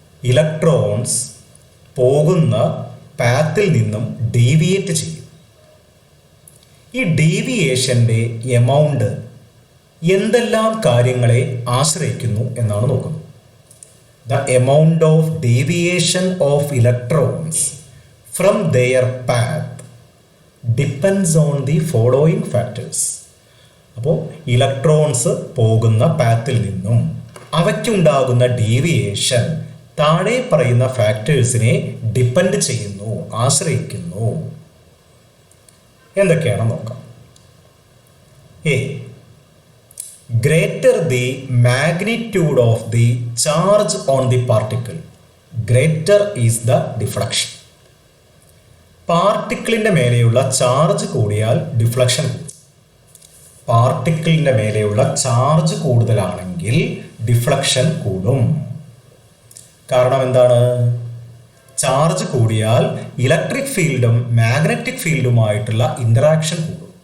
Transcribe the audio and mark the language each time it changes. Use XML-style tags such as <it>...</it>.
<ml>Electrons പോകുന്ന പാത്തിൽ നിന്നും deviate ചെയ്യും. ഈ ഡീവിയേഷൻ്റെ എമൗണ്ട് എന്തെല്ലാം കാര്യങ്ങളെ ആശ്രയിക്കുന്നു എന്നാണ് നോക്കുന്നത്.</ml> <en>The amount of deviation of electrons from their path depends on the following factors.</en> <ml>അപ്പോൾ ഇലക്ട്രോൺസ് പോകുന്ന പാത്തിൽ നിന്നും അവയ്ക്കുണ്ടാകുന്ന ഡീവിയേഷൻ താഴെ പറയുന്ന ഫാക്ടേഴ്സിനെ ഡിപ്പെൻഡ് ചെയ്യുന്നു, ആശ്രയിക്കുന്നു. എന്തൊക്കെയാണെന്ന് നോക്കാം.</ml> <en>A, greater the magnitude of the charge on the particle, greater is the deflection.</en> <ml>പാർട്ടിക്കിളിൻ്റെ മേലെയുള്ള ചാർജ് കൂടിയാൽ ഡിഫ്ലക്ഷൻ കൂടും. പാർട്ടിക്കിളിൻ്റെ മേലെയുള്ള ചാർജ് കൂടുതലാണെങ്കിൽ ഡിഫ്ലക്ഷൻ കൂടും. കാരണം എന്താണ്? ചാർജ് കൂടിയാൽ ഇലക്ട്രിക് ഫീൽഡും മാഗ്നറ്റിക് ഫീൽഡുമായിട്ടുള്ള ഇൻ്ററാക്ഷൻ കൂടും.</ml>